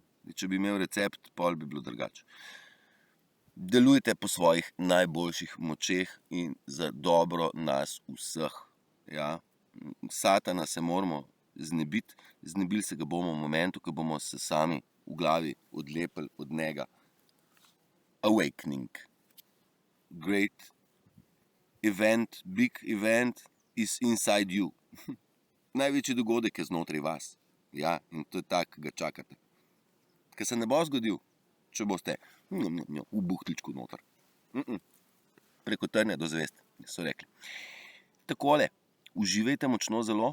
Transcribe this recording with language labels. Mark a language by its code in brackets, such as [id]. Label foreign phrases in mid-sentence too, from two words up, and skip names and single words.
[sl] Če bi imel recept, pol bi bilo drugače. Delujte po svojih najboljših močeh in za dobro nas vseh. Ja? Satana se moramo znebiti, znebili se ga bomo v momentu, ko bomo se sami v glavi odlepili od njega. Awakening. [en] Great event, big event is inside you. [sl] Največji dogodek je znotraj vas. Ja, in to je tak, ki ga čakate. Ker se ne bo zgodil, če boste v buhtičku noter. Preko trnja do zvest, so rekli. Takole, uživajte močno zelo.